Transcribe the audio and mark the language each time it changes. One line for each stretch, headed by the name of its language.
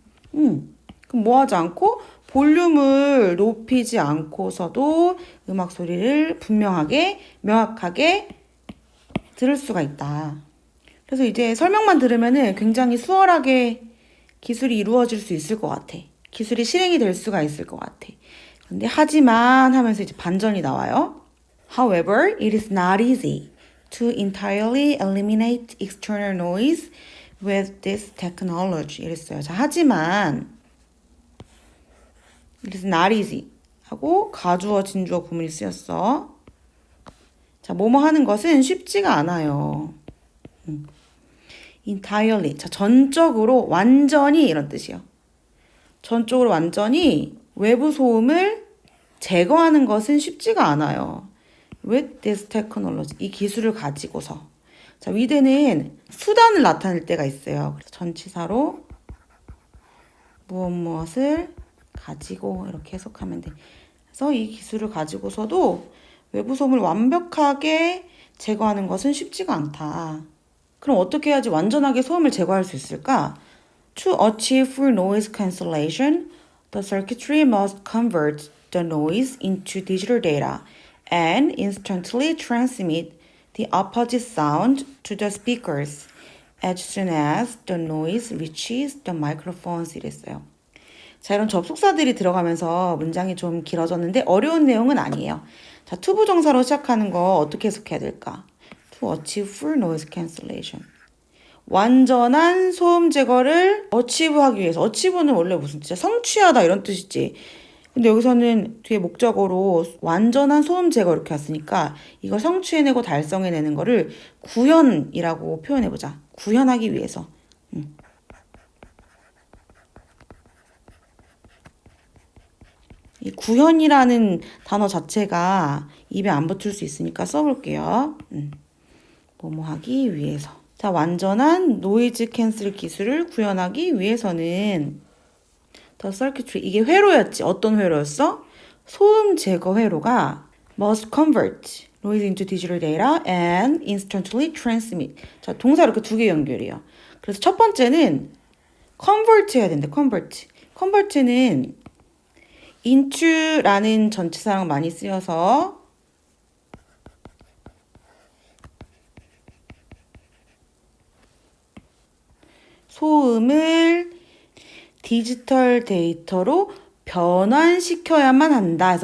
Korean: 그럼 뭐 하지 않고 볼륨을 높이지 않고서도 음악 소리를 분명하게, 명확하게 들을 수가 있다. 그래서 이제 설명만 들으면은 굉장히 수월하게 기술이 이루어질 수 있을 것 같아. 기술이 실행이 될 수가 있을 것 같아. 근데 하지만 하면서 이제 반전이 나와요.
English: However, it is not easy to entirely eliminate external noise with this technology.
Korean: 이랬어요. 자, 하지만 it is not easy 하고 가주어, 진주어 구문이 쓰였어. 자, 뭐뭐 하는 것은 쉽지가 않아요.
English: entirely.
Korean: 자, 전적으로, 완전히 이런 뜻이요. 전적으로 완전히 외부 소음을 제거하는 것은 쉽지가 않아요.
English: With this technology. 이 기술을 가지고서.
Korean: 자, with는 수단을 나타낼 때가 있어요. 그래서 전치사로 무엇을 가지고 이렇게 해석하면 돼. 그래서 이 기술을 가지고서도 외부 소음을 완벽하게 제거하는 것은 쉽지가 않다. 그럼 어떻게 해야지 완전하게 소음을 제거할 수 있을까?
English: To achieve full noise cancellation, the circuitry must convert the noise into digital data and instantly transmit the opposite sound to the speakers as soon as the noise reaches the microphones.
Korean: 이랬어요. 자, 이런 접속사들이 들어가면서 문장이 좀 길어졌는데 어려운 내용은 아니에요. 자, 투부정사로 시작하는 거 어떻게 해석해야 될까?
English: To achieve full noise cancellation.
Korean: 완전한 소음 제거를 achieve하기 위해서. achieve는 원래 무슨 뜻이야? 성취하다 이런 뜻이지. 근데 여기서는 뒤에 목적어로 완전한 소음 제거 이렇게 왔으니까 이걸 성취해내고 달성해내는 거를 구현이라고 표현해보자. 구현하기 위해서. 이 구현이라는 단어 자체가 입에 안 붙을 수 있으니까 써볼게요. 뭐뭐 하기 위해서. 자, 완전한 노이즈 캔슬 기술을 구현하기 위해서는 The circuitry, 이게 회로였지. 어떤 회로였어?
English: 소음 제거 회로가 must convert noise into digital data and instantly transmit.
Korean: 자, 동사 이렇게 두 개 연결이에요. 그래서 첫 번째는 convert 해야 된대.
English: convert.
Korean: convert는 into라는 전치사랑 많이 쓰여서 소음을 디지털 데이터로 변환시켜야만 한다.